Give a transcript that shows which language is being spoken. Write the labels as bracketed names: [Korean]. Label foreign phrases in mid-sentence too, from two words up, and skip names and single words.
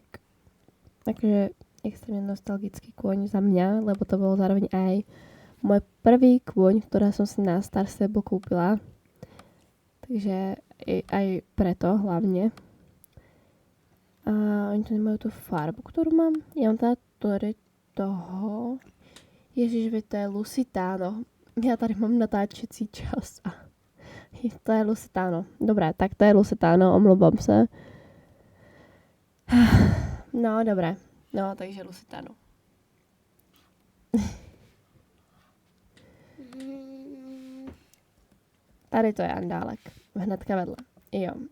[Slovak] Takže extrémne nostalgický kôň za mňa, lebo to bol zároveň aj môj prvý kôň, ktorá som si na Star Stable kúpila. Takže aj preto hlavne. A oni tu nemajú tú farbu, ktorú mám. Ja mám teda toho... Ježiš, to je Lusitano. [Czech] Ja tady mám natáčecí čas. To je Lusitano. Dobré, tak to je Lusitano, omlouvám se. No, dobré. No, takže Lusitano. Tady to je andálek. Hnedka vedle. Jo.